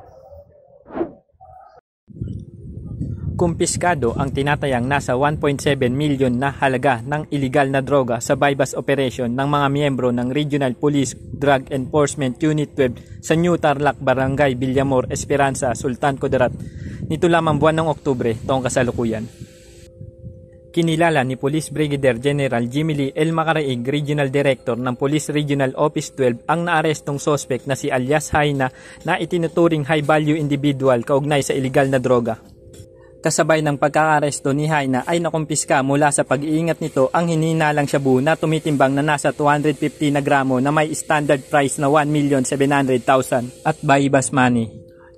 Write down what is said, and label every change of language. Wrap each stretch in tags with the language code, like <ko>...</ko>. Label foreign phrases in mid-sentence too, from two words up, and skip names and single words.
<tl>Kumpiskado ang tinatayang nasa 1.7 milyon na halaga ng iligal na droga sa</tl> <en>bypass operation</en> <tl>ng mga miyembro ng Regional Police Drug Enforcement Unit 12 sa New Tarlac, Barangay Villamor, Esperanza, Sultan Kudarat nito lamang buwan ng Oktubre taong kasalukuyan. Kinilala ni Police Brigadier General Jimmy Lee L. Macaraig, Regional Director ng Police Regional Office 12 ang naarestong sospek na si alias Haina na itinuturing</tl> <en>high-value individual</en> <tl>kaugnay sa iligal na droga. Kasabay ng pagkakaresto ni Haina ay nakumpiska mula sa pag-iingat nito ang hinihinalang shabu na tumitimbang na nasa 250 na gramo na may</tl> <en>standard price</en> <tl>na 1,700,000 at</tl> <en>bypass money.</en>